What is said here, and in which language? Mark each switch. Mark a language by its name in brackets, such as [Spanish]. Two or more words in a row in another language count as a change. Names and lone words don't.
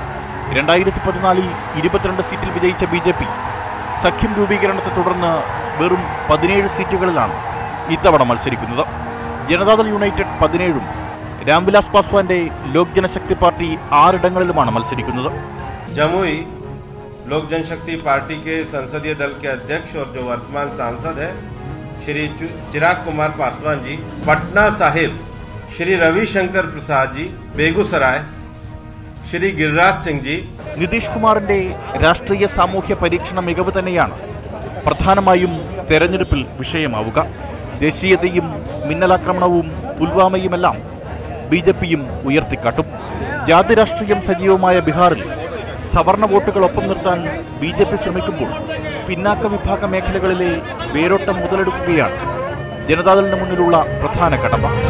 [Malayalam] 2014 22 സീറ്റിൽ വിജയിച്ച BJP സഖ്യം രൂപീകരണത്തെ തുടർന്ന് വെറും 17 സീറ്റുകളിലാണ് ഇത്തവണ മത്സരിക്കുന്നത്. ജനതാദൾ യുണൈറ്റഡ് 17ഉം രാംവിലാസ് പാസ്വാന്റെ ലോക് जनशक्ति पार्टी 6 ഇടങ്ങളിലുമാണ് മത്സരിക്കുന്നത്. [Hindi] जमुई लोक जनशक्ति पार्टी के संसदीय दल के अध्यक्ष और जो वर्तमान सांसद है श्री चिराग कुमार पासवान जी, पटना साहिब श्री रविशंकर प्रसाद जी, बेगूसराय श्री गिरिराज सिंह जी. [Malayalam] നിതീഷ് കുമാറിന്റെ രാഷ്ട്രീയ സാമൂഹ്യ പരീക്ഷണ മികവ് തന്നെയാണ് പ്രധാനമായും തെരഞ്ഞെടുപ്പിൽ വിഷയമാവുക. ദേശീയതയും മിന്നലാക്രമണവും പുൽവാമയുമെല്ലാം BJPയും ഉയർത്തിക്കാട്ടും. ജാതി രാഷ്ട്രീയം സജീവമായ ബീഹാറിൽ സവർണ വോട്ടുകളൊപ്പം നിർത്താൻ BJP ശ്രമിക്കുമ്പോൾ പിന്നാക്ക വിഭാഗ മേഖലകളിലെ വേരോട്ടം മുതലെടുക്കുകയാണ് ജനതാദളിന് മുന്നിലുള്ള പ്രധാന കടമ.